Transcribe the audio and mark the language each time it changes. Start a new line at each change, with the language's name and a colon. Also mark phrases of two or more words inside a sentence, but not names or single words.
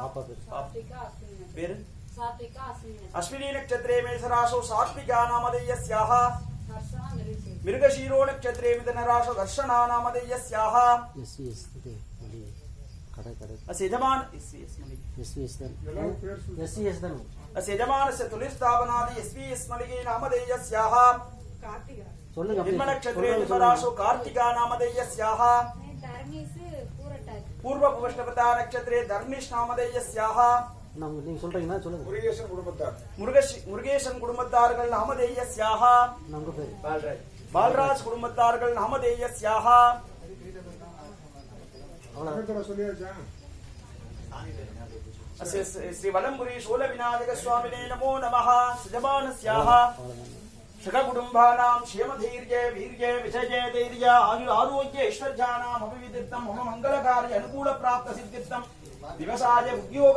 Sanskrit: अश्विनी नक्षत्रे मेषराशौ सात्विका नामधेयस्याः मृगशीरो नक्षत्रे मिथुनराशौ दर्शना नामधेयस्याः यजमानस्य तुलिस्थापनादि एस् मलिगे नामधेयस्याः जन्मनक्षत्रे मिथुनराशौ कार्तिका नामधेयस्याः पूर्वपुष्टपदा नक्षत्रे धर्मिष् नामधेयस्याः முருகேசன் குடும்பத்தார்கள் நாமதேயஸ்யாः பால்ராஜ் குடும்பத்தார்கள் நாமதேயஸ்யாः श्री वलंबुरी शूलविनायक स्वामिने नमो नमः सजमानस्याः सककुटुम्बानां क्षेमधैर्य वीर्य विजय धैर्य आरोग्य ऐश्वर्यानाम् अभिवृद्धिर्थं मम मंगलकार्य अनुकूल प्राप्त सिद्धिर्थं दिवसाय उद्योग